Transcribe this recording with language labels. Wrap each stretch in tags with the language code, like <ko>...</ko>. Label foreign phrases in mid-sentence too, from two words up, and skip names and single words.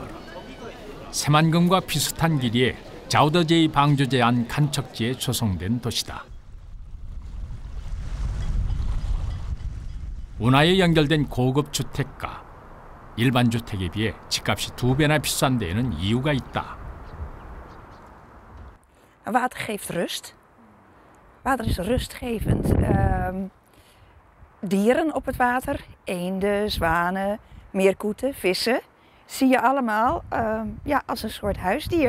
<ko>새만금과 비슷한 길이에 자우더제이 방조제에 한 간척지에 조성된 도시다. 운하에 연결된 고급 주택가. 일반 주택에 비해 집값이 2배나 비싼 데에는 이유가 있다.</ko> <nl>Water geeft rust. Water is rustgevend. Dieren op het water, eenden, zwanen, meerkoeten, vissen, zie je allemaal als een soort huisdier.</nl>